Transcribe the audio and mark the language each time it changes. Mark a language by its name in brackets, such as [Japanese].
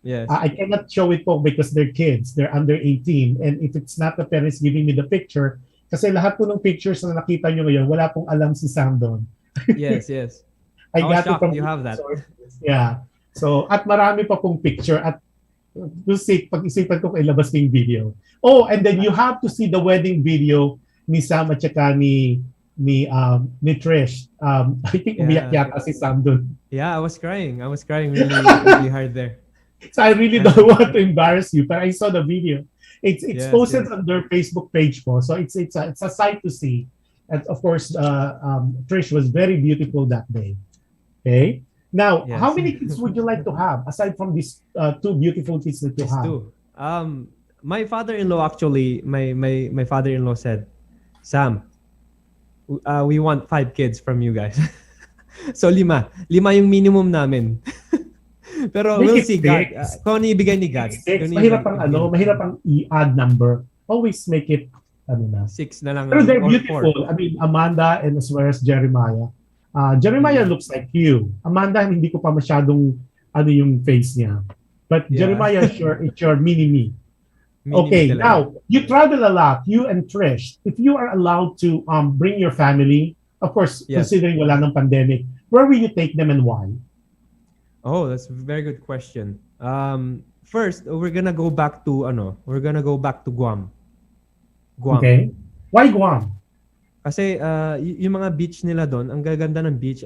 [English] Yes. I cannot show it po because they're kids. They're under 18. And if it's not the parents giving me the picture, [Filipino] kasi lahat po ng pictures na nakita nyo ngayon, wala pong alam si Sam doon. [English] Yes. I got it from you have that. Sources. Yeah. [Filipino] So, at marami pa pong picture. At pag-isipan ko ilabas ko yung video. [English] Oh, and then you have to see the wedding video ni Sam at saka ni Trish. [Filipino] I think umiyak yata si Sam doon. [English] Yeah, I was crying really, really hard there. So I really don't want to embarrass you, but I saw the video. It's posted on their Facebook page po. So it's a sight to see. And of course, Trish was very beautiful that day. Okay. Now, how many kids would you like to have aside from these two beautiful kids that you have? Two. My father-in-law actually, my father-in-law said, Sam, we want 5 kids from you guys. [Filipino] So 5 yung minimum namin. Pero [English] we'll see God. [Filipino] Kung ano ibigay ni God. Mahirap ang i-add number. [English] Always make it [Filipino] 6 na lang. [English] Pero they're beautiful. 4. I mean, Amanda and as well as Jeremiah. Jeremiah looks like you. Amanda, [Filipino] hindi ko pa masyadong yung face niya. [English] But Jeremiah, it's your mini-me. Okay, now, you travel a lot, you and Trish. If you are allowed to bring your family, of course, considering [Filipino] wala ng pandemic, [English] where will you take them and why? Oh, that's a very good question. First, we're gonna go back to Guam. Okay. Why Guam? [Filipino] Kasi yung mga beach nila doon, ang gaganda ng beach.